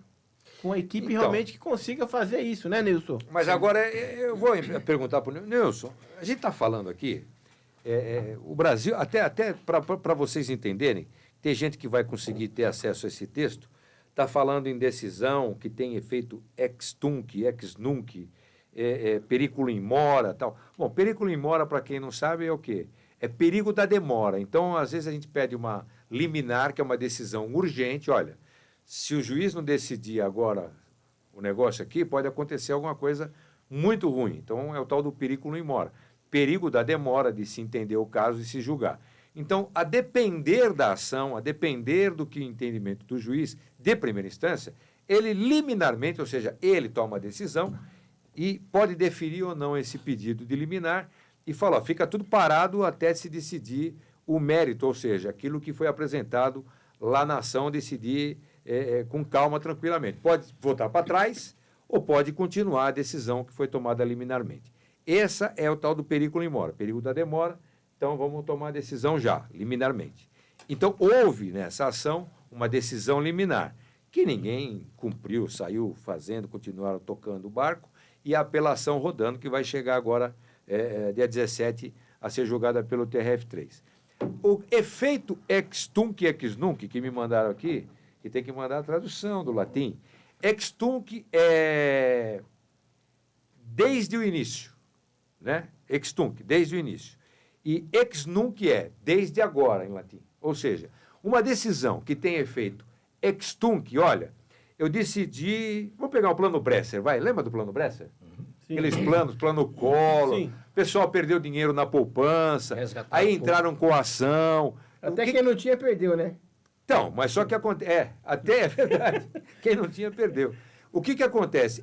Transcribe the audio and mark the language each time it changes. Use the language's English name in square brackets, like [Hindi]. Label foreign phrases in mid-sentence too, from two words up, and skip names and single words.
[Portuguese] Com a equipe realmente que consiga fazer isso, né, Nilson? Mas agora eu vou perguntar para o Nilson. A gente está falando aqui, o Brasil, até para vocês entenderem, tem gente que vai conseguir ter acesso a esse texto, está falando em decisão que tem efeito [Latin] ex tunc, ex nunc, periculum in mora, [Portuguese] tal. Bom, [Latin] periculum in mora, [Portuguese] para quem não sabe, é o quê? É perigo da demora. Então, às vezes, a gente pede uma liminar, que é uma decisão urgente. Olha, se o juiz não decidir agora o negócio aqui, pode acontecer alguma coisa muito ruim. Então, é o tal do [Latin] periculum in mora. [Portuguese] Perigo da demora de se entender o caso e se julgar. Então, a depender da ação, a depender do que o entendimento do juiz de primeira instância, ele liminarmente, ou seja, ele toma a decisão e pode deferir ou não esse pedido de liminar e fala, ó, fica tudo parado até se decidir o mérito, ou seja, aquilo que foi apresentado lá na ação, decidir com calma, tranquilamente. Pode voltar para trás ou pode continuar a decisão que foi tomada liminarmente. Essa é o tal do [Latin] periculum in mora, [Portuguese] perigo da demora. Então, vamos tomar a decisão já, liminarmente. Então, houve nessa ação uma decisão liminar, que ninguém cumpriu, saiu fazendo, continuaram tocando o barco, e a apelação rodando, que vai chegar agora, dia 17, a ser julgada pelo TRF3. O efeito [Latin] ex tunc, ex nunc, [Portuguese] que me mandaram aqui, que tem que mandar a tradução do latim, [Latin] ex tunc [Portuguese] é desde o início, né? [Latin] Ex tunc, [Portuguese] desde o início. E [Latin] ex nunc [Portuguese] é desde agora, em latim. Ou seja, uma decisão que tem efeito [Latin] ex tunc, [Portuguese] olha, eu decidi... Vamos pegar o plano Bresser, vai. Lembra do plano Bresser? Sim. Aqueles planos, plano Collor. Sim. O pessoal perdeu dinheiro na poupança, aí entraram com ação. Até quem não tinha, perdeu, né? Então, mas só que acontece... até é verdade. Quem não tinha, perdeu. O que acontece?